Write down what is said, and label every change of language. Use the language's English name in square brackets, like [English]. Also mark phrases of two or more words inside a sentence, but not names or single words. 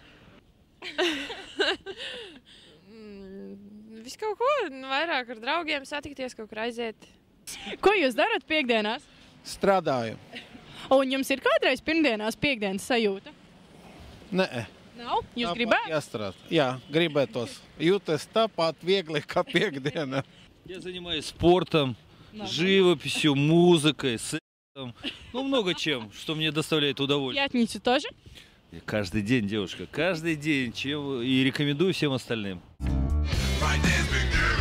[Latvian] Visu kaut ko, vairāk ar draugiem satikties, kaut kur aiziet. Ko jūs darat piekdienās? Strādāju. Un jums ir kādreiz pirmdienās piekdienas sajūta? Nē. Nav? Jūs Tāpat gribētu? Jāstrādā. Jā, gribētos. Jūtas tāpat viegli, kā piekdiena. [Russian] Я занимаюсь спортом, живописью, музыкой, сексом. Ну, много чем, что мне доставляет удовольствие. Пятницу тоже? Каждый день, девушка, каждый день. И рекомендую всем остальным. [English] Right